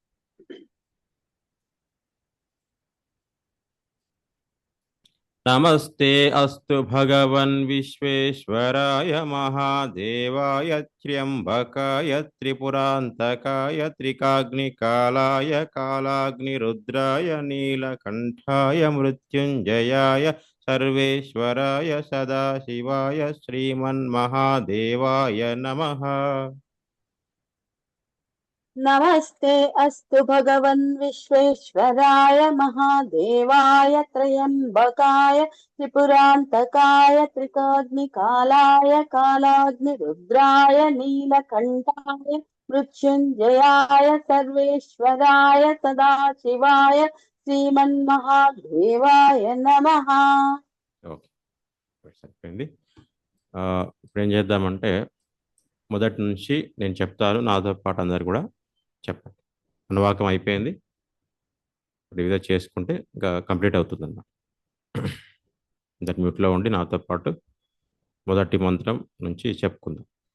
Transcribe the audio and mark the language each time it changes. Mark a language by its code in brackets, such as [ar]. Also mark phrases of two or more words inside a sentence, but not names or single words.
[sa] నమస్తే అస్తు భగవన్ విశ్వేశ్వరాయ మహాదేవాయ త్ర్యంబకాయ త్రిపురాంతకాయ త్రికాగ్నికాలాయ కాలాగ్నిరుద్రాయ నీలకంఠాయ మృత్యుంజయాయ సర్వేశ్వరాయ సదాశివాయ శ్రీమన్మహాదేవాయ నమః. नमस्ते अस्तु भगवन् विश्वेश्वराय महादेवाय त्रयम्बकाय त्रिपुरान्तकाय त्रिकाग्निकालाय कालाग्निरुद्राय नीलकण्ठाय मृत्युञ्जयाय सर्वेश्वराय सदाशिवाय श्रीमन्महादेवाय नमः. [te] ఓకే, సరిపోయింది. ఇప్పుడు ఏం చేద్దామంటే మొదటి నుంచి నేను చెప్తాను, నాతో పాటు అందరు కూడా చెప్పండి. అనువాకం అయిపోయింది, వివిధ చేసుకుంటే ఇంకా కంప్లీట్ అవుతుంది అన్నమాట. అందరు మ్యూట్లో ఉండి నాతో పాటు మొదటి మంత్రం నుంచి చెప్పుకుందాం.